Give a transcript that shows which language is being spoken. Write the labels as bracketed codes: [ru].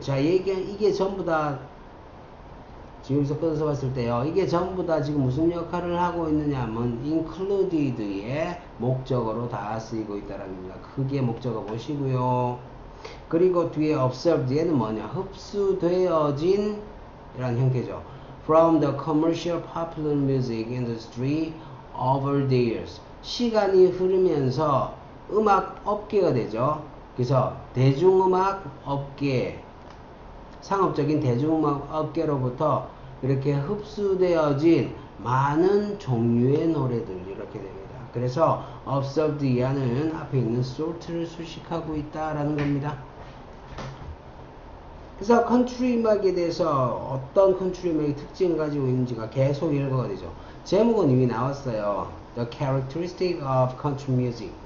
[ko] 자, 이게 전부 다 지금서 끊어서 봤을 때요 이게 전부 다 지금 무슨 역할을 하고 있느냐 하면 included의 목적어로 다 쓰이고 있다라는 겁니다. 크게 목적어 보시고요. 그리고 뒤에 observed 얘는 뭐냐, 흡수되어진 이런 형태죠. [en] from the commercial popular music industry over the years [ko] 시간이 흐르면서 음악 업계가 되죠. 그래서 대중음악 업계, 상업적인 대중음악 업계로부터 이렇게 흡수되어진 많은 종류의 노래들 이렇게 됩니다. 그래서 observed 이하는 앞에 있는 sort를 수식하고 있다라는 겁니다. 그래서 컨트리 음악에 대해서 어떤 컨트리 음악의 특징을 가지고 있는지가 계속 읽어가 되죠. 제목은 이미 나왔어요. [en] The characteristic of country music.